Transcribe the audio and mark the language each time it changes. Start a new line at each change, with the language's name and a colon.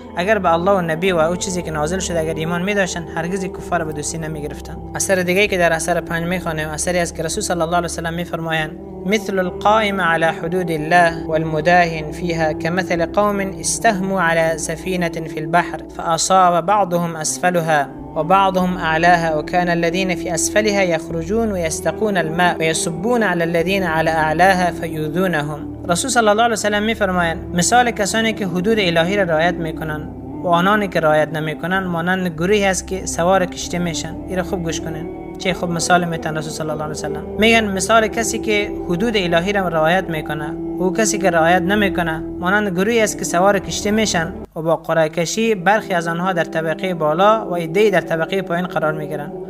Persian: اگر به الله و نبی و او چیزی که نازل شده اگر ایمان می‌داشتن، هرگز کفار به دوستی نمیگرفتن. اثر دیگه که در اثر 5 میخوانیم، اثری است که رسول صلی الله علیه و سلم میفرمایند:
Arabic: مثل القائم على حدود الله والمداهن فيها كمثل قوم استهموا على سفينة في البحر فأصاب بعضهم أسفلها وبعضهم أعلاها وكان الذين في أسفلها يخرجون ويستقون الماء ويصبون على الذين على أعلاها فیؤذونهم.
Persian: رسول صلی الله علیه و سلم میفرمایند مثال کسانی که حدود الهی را رعایت میکنند و آنانی که رعایت نمیکنند مانند گروهی است که سوار کشتی میشن. این خوب گوش کنین چه خوب مثال میتن رسول صلی الله علیه و سلم. میگن مثال کسی که حدود الهی را رعایت میکنه و کسی که رعایت نمیکنه مانند گروهی است که سوار کشتی میشن و با قرعه کشی برخی از آنها در طبقه بالا و عده‌ای در طبقه پایین قرار میگیرند.